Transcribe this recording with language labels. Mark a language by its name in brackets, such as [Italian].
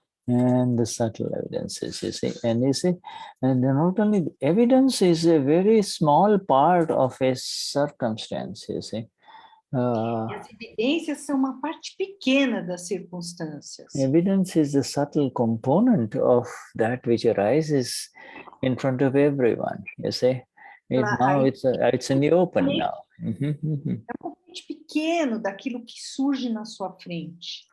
[English] And the subtle evidences, you see. And not only evidence is a very small part of a circumstance, you see. [Portuguese] As evidências são uma parte pequena das circunstâncias. [English] Evidence is the subtle component of that which arises in front of everyone, you see. Now it's in the open now. [Portuguese] É um componente pequeno daquilo que surge na sua frente.